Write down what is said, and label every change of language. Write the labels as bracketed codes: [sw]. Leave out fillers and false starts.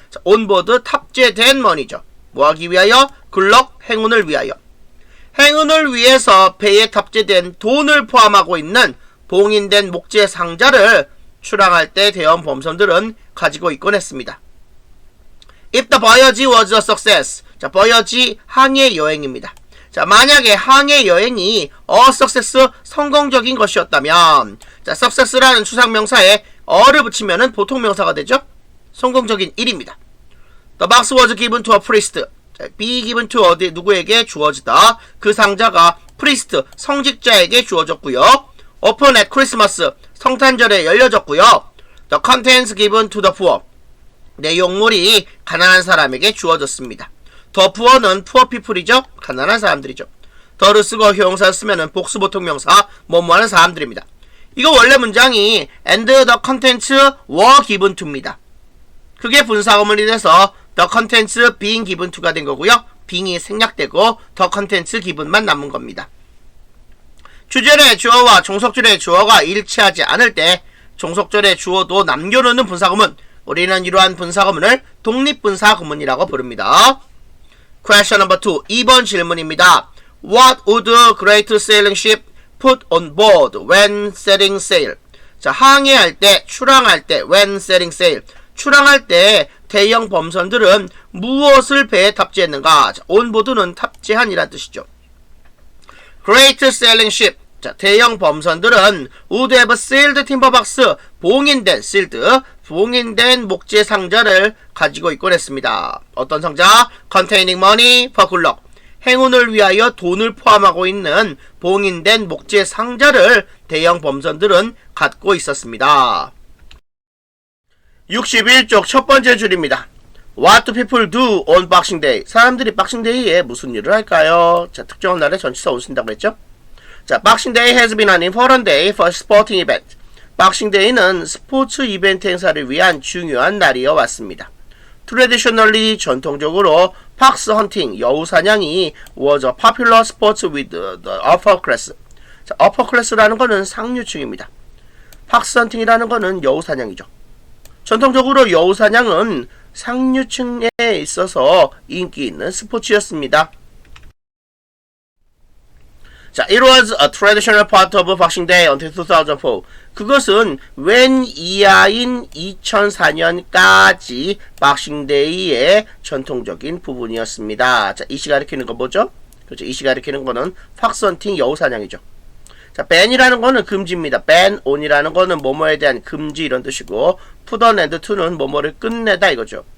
[ko] 자, 온보드 탑재된 머니죠. 뭐하기 위하여? 굴럭 행운을 위하여. 행운을 위해서 배에 탑재된 돈을 포함하고 있는 봉인된 목재 상자를 출항할 때 대형 범선들은 가지고 있곤 했습니다. [en] If the voyage was a success. 자, voyage [ko] 항해 여행입니다. 자, 만약에 항해 여행이 [en] a success [ko] 성공적인 것이었다면, 자, success라는 추상명사에 어를 붙이면은 보통 명사가 되죠. 성공적인 일입니다. [en] The box was given to a priest. [ko] 자, [en] be given to [ko] 어디 누구에게 주어지다. 그 상자가 priest 성직자에게 주어졌고요. [en] Open at Christmas [ko] 성탄절에 열려졌고요. [en] The contents given to the poor. [ko] 내용물이 가난한 사람에게 주어졌습니다. [en] The poor는 poor people이죠. [ko] 가난한 사람들이죠. 더를 쓰고 형용사 쓰면은 복수보통 명사 뭐뭐하는 사람들입니다. 이거 원래 문장이 [en] and the contents were given to입니다. [ko] 그게 분사구문이 돼서 [en] the contents being given to [ko] 가 된 거고요. being이 생략되고 [en] the contents given [ko] 만 남은 겁니다. 주절의 주어와 종속절의 주어가 일치하지 않을 때 종속절의 주어도 남겨놓는 분사구문, 우리는 이러한 분사구문을 독립분사구문이라고 부릅니다. [en] Question number 2. [ko] 2번 질문입니다. [en] What would a great sailing ship put on board when setting sail? [ko] 자, 항해할 때, 출항할 때, [en] when setting sail. [ko] 출항할 때 대형 범선들은 무엇을 배에 탑재했는가? 자, onboard는 탑재한이란 뜻이죠. [en] Great sailing ship. 자, [ko] 대형 범선들은 [en] would have sailed timber box. [ko] 봉인된, sealed. 봉인된 목재 상자를 가지고 있곤 했습니다. 어떤 상자? [en] Containing money for good luck. [ko] 행운을 위하여 돈을 포함하고 있는 봉인된 목재 상자를 대형 범선들은 갖고 있었습니다. 61쪽 첫 번째 줄입니다. [en] What do people do on Boxing Day? [ko] 사람들이 Boxing Day에 무슨 일을 할까요? 자, 특정한 날에 전치사 온 쓴다고 했죠? [en] 자, Boxing Day has been an important day for sporting event. [ko] Boxing Day는 스포츠 이벤트 행사를 위한 중요한 날이어 왔습니다. [en] Traditionally, [ko] 전통적으로 [en] fox hunting, [ko] 여우 사냥이 [en] was a popular sport with the upper class. [ko] 자, upper class라는 거는 상류층입니다. fox hunting이라는 거는 여우 사냥이죠. 전통적으로 여우 사냥은 상류층에 있어서 인기 있는 스포츠였습니다. [en] 자, it was a traditional part of Boxing Day until 2004. [ko] 그것은 웬 이하인 2004년까지 Boxing Day의 전통적인 부분이었습니다. 자, 이시 가리키는 거 뭐죠? 그렇죠. 이시 가리키는 거는 fox hunting, 여우 사냥이죠. 자, ban이라는 거는 금지입니다. ban on이라는 거는 뭐뭐에 대한 금지 이런 뜻이고, put an end to는 뭐뭐를 끝내다 이거죠.